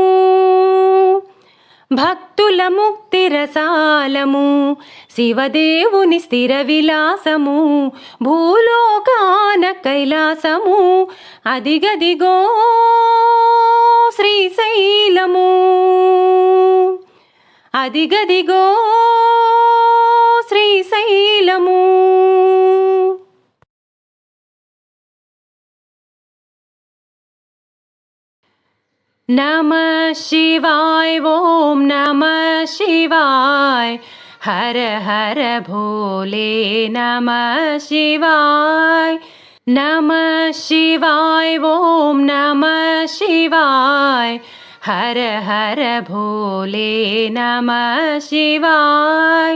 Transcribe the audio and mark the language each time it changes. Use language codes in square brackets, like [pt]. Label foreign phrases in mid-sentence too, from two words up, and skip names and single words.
[te] భక్తుల ముక్తి రసాలము, శివదేవుని స్థిర విలాసము, భూలోకాన కైలాసము, అదిగదిగో శ్రీశైలము, అదిగదిగో శ్రీశైలము. [sa] नमः शिवाय ओम नमः शिवाय, [hi] हर हर भोले [sa] नमः शिवाय, नमः शिवाय ओम नमः शिवाय, [hi] हर हर भोले [sa] नमः शिवाय.